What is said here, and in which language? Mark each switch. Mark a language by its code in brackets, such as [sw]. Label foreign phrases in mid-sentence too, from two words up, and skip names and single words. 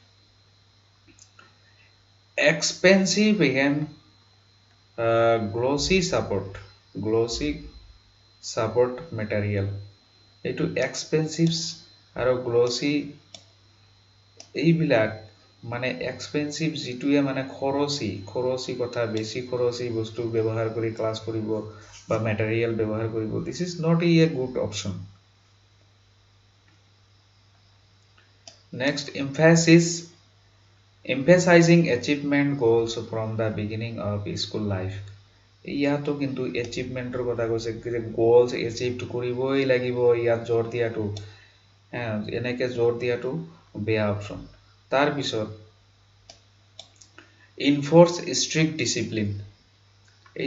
[en] expensive again glossy support material [as] এটো expensive আৰু glossy এইবিলাক মানে expensive জিটুয়ে মানে খৰচি কথা বেছি খৰচি বস্তু ব্যৱহাৰ কৰি ক্লাস কৰিব বা material ব্যৱহাৰ কৰিব [en] this is not a good option Next, emphasizing achievement goals from the beginning of school life. [as] ইয়াতো কিন্তু এচিভমেন্টৰ কথা কৈছে যে গোলস এচিভ কৰিবই লাগিব ইয়াত জোৰ দিয়াটো এনেকে জোৰ দিয়াটো বেয়া অপচন তাৰ পিছত [en] enforce strict discipline [as] এই